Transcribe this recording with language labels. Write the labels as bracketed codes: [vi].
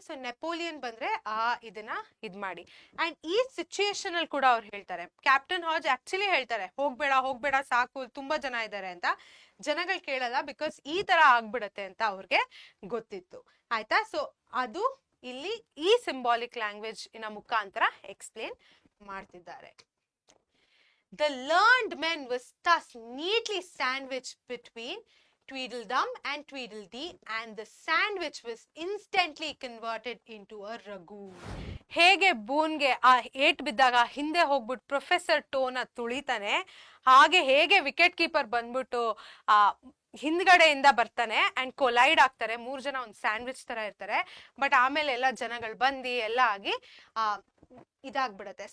[kn] So Napoleon ಬಂದ್ರೆ ಇದನ್ನ ಇದ್ ಮಾಡಿ. ಅಂಡ್ ಈ ಸಿಚುಯೇಷನ್ ಅಲ್ಲಿ ಕೂಡ ಅವ್ರು ಹೇಳ್ತಾರೆ, ಕ್ಯಾಪ್ಟನ್ ಹಾಡ್ಜ್ ಆಕ್ಚುಲಿ ಹೇಳ್ತಾರೆ ಹೋಗ್ಬೇಡ ಸಾಕು, ತುಂಬಾ ಜನ ಇದ್ದಾರೆ ಅಂತ. ಜನಗಳು ಕೇಳಲ್ಲ, ಬಿಕಾಸ್ ಈ ತರ ಆಗ್ಬಿಡತ್ತೆ ಅಂತ ಅವ್ರಿಗೆ ಗೊತ್ತಿತ್ತು. ಆಯ್ತಾ? ಸೊ ಅದು ಇಲ್ಲಿ ಈ ಸಿಂಬಾಲಿಕ್ ಲ್ಯಾಂಗ್ವೇಜ್ ಇನ ಮುಖಾಂತರ ಎಕ್ಸ್ಪ್ಲೇನ್ ಮಾಡ್ತಿದ್ದಾರೆ. [en] The learned men was thus neatly sandwiched between Tweedledum and Tweedledee, and the sandwich was instantly converted into a ragu. [kn] ಹೇಗೆ ಬೂನ್ಗೆ ಆ ಏಟ್ ಬಿದ್ದಾಗ ಹಿಂದೆ ಹೋಗ್ಬಿಟ್ಟು ಪ್ರೊಫೆಸರ್ ಟೋನ ತುಳಿತಾನೆ, ಹಾಗೆ ಹೇಗೆ ವಿಕೆಟ್ ಕೀಪರ್ ಬಂದ್ಬಿಟ್ಟು ಹಿಂದ್ಗಡೆಯಿಂದ ಬರ್ತಾನೆ ಅಂಡ್ ಕೊಲೈಡ್ ಆಗ್ತಾರೆ. 3 ಜನ ಒಂದು ಸ್ಯಾಂಡ್ವಿಚ್ ತರ ಇರ್ತಾರೆ. ಬಟ್ ಆಮೇಲೆ ಎಲ್ಲ ಜನಗಳು ಬಂದು ಎಲ್ಲ ಆಗಿ ಇದಾಗ್ಬಿಡತ್ತೆ.